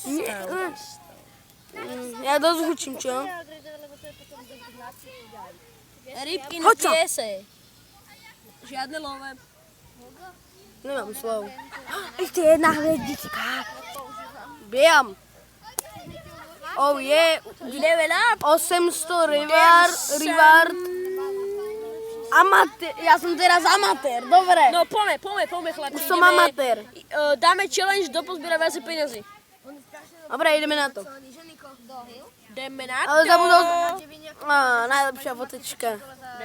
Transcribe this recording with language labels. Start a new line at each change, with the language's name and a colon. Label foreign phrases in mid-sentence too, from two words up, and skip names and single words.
Slovak: Ja dosť hučím, čo? Rybky na piese. Žiadne love. Nemám slov. Ešte jedna hviezdička. Biam. Oh je.
English: Level up.
Slovak: 800 reward. Amatér. Ja som teraz amatér, dobre. No poďme chlapi. Už som amatér. Dáme challenge, kto pozbiera viac peniazy. Dobre, ideme na to. Ideme na to. Ale zabudol... Najlepšia fotečka.